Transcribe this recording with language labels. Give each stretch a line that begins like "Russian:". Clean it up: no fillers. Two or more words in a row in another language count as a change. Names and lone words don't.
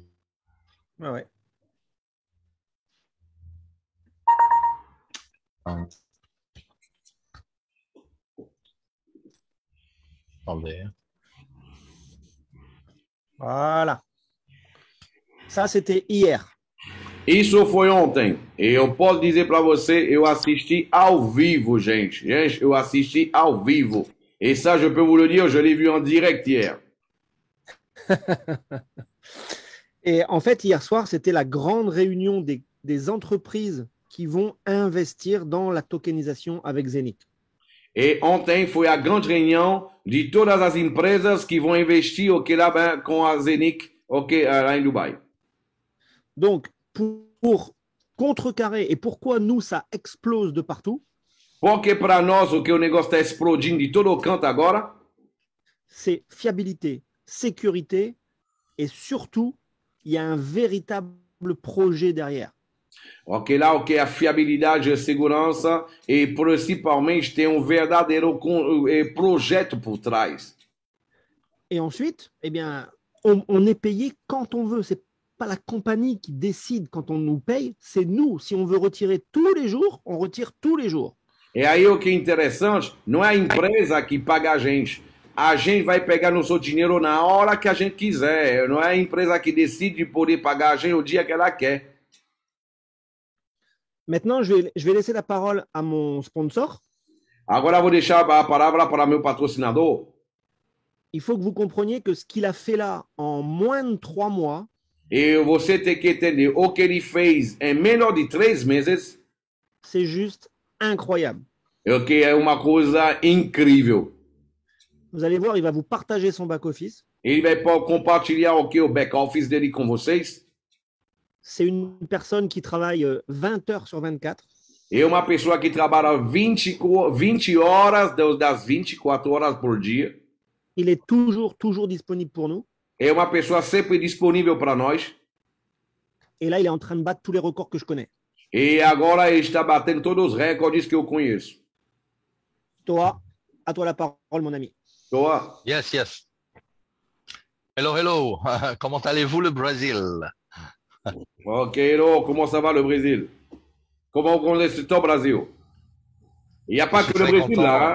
French: Ah ouais. Attendez. Voilà. Ça, c'était hier.
Portuguese: Isso foi ontem. E eu posso dizer para você, eu assisti ao vivo, gente. Gente, eu assisti ao vivo.
French: Et ça, je peux vous le dire, je l'ai vu en direct hier. Et en fait, hier soir, c'était la grande réunion des entreprises qui vont investir dans la tokenisation avec Zenith.
Portuguese: E ontem foi a grande reunião de todas as empresas que vão investir lá com a Zenith lá em Dubai.
French: Donc, pour contrecarrer, et pourquoi nous, ça explose de partout?
Portuguese: Porque para nós o negócio está explodindo de todo canto agora?
French: C'est fiabilité, sécurité, et surtout, il y a un véritable projet derrière.
Portuguese: Ok, lá a fiabilidade, a segurança e principalmente tem verdadeiro projeto por trás.
French: Et ensuite, eh bien, on est payé quand on veut. C'est pas la compagnie qui décide quand on nous paye, c'est nous. Si on veut retirer tous les jours, on retire tous les jours.
Portuguese: E aí o que é interessante, não é a empresa que paga a gente. A gente vai pegar nosso dinheiro na hora que a gente quiser. Não é a empresa que decide poder pagar a gente o dia que ela quer.
French: Maintenant, je vais laisser la parole à mon sponsor.
Portuguese: Agora vou deixar a palavra para meu patrocinador.
French: Il faut que vous compreniez que ce qu'il a fait là en moins de 3 mois.
Portuguese: E você tem que entender o que ele fez em menos de 3 meses.
French: C'est juste incroyable.
Portuguese: Ok, é uma coisa incrível.
French: Vous allez voir, il va vous partager son back-office.
Portuguese: Ele vai compartilhar o back-office dele com vocês.
French: C'est une personne qui travaille 20 heures sur 24.
Portuguese: É uma pessoa que trabalha 20 horas das 24 horas por dia.
French: Il est toujours disponible pour nous.
Portuguese: É uma pessoa sempre disponível para nós.
French: Et là, il est en train de battre tous les records que je connais.
Portuguese: E agora ele está batendo todos os recordes que eu conheço.
French: Toi, à toi la parole, mon ami. Toi.
English: Yes. Hello.
French: Comment allez-vous le Brésil? Ok, hello. Comment ça va le Brésil? Comment vous connaissez le Brésil? Il n'y a pas que le Brésil là.